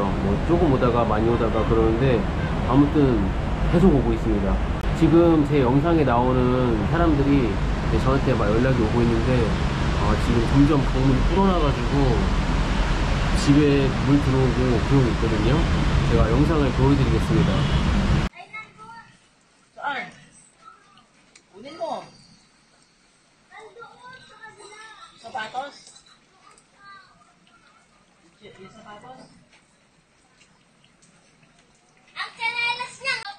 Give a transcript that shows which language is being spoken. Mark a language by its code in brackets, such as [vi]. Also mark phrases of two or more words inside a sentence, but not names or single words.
[ko] 뭐 조금 오다가 많이 오다가 그러는데 아무튼 계속 오고 있습니다. 지금 제 영상에 나오는 사람들이 저한테 막 연락이 오고 있는데 지금 점점 강물이 불어나가지고 집에 물 들어오고 그러고 있거든요. 제가 영상을 보여드리겠습니다. [tl] Saan? Kunin mo. Sapatos? Yung sapatos? Ang kanelas niya!